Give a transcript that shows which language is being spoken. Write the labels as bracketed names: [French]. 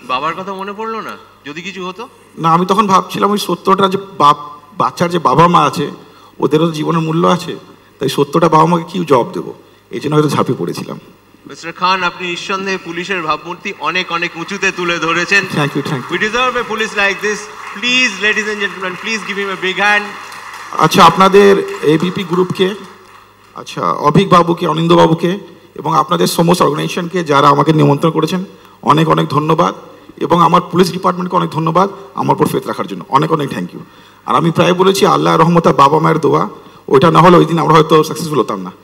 [Bangla] বাবার কথা মনে পড়লো না যদি কিছু হতো? না, আমি তখন ভাবছিলাম ওই সত্যটা যে বাচ্চার যে বাবা মা আছে ওদেরও তো জীবনের মূল্য আছে, তাই সত্যটা বাবা মাকে কি জবাব দেবো, এই জন্য হয়তো ঝাঁপিয়ে পড়েছিলাম। মিস্টার খান, আপনি নিঃসন্দেহে পুলিশের ভাবমূর্তি অনেক অনেক উঁচুতে তুলে ধরেছেন। Thank you, thank you. [English] We deserve a police like this. Please, ladies and gentlemen, please give him a big hand. [Bangla] আচ্ছা, আপনাদের এবিপি গ্রুপকে, আচ্ছা অভিক বাবুকে, অনিন্দ বাবুকে এবং আপনাদের সমস্ত অর্গানাইজেশনকে যারা আমাকে নিমন্ত্রণ করেছেন অনেক অনেক ধন্যবাদ, এবং আমার পুলিশ ডিপার্টমেন্টকে অনেক ধন্যবাদ আমার উপর ফেথ রাখার জন্য, অনেক অনেক থ্যাংক ইউ। আর আমি প্রায় বলেছি আল্লাহর রহমত, বাবা মায়ের দোয়া, ওইটা না হলে ওই দিন আমরা হয়তো সাকসেসফুল হতাম না।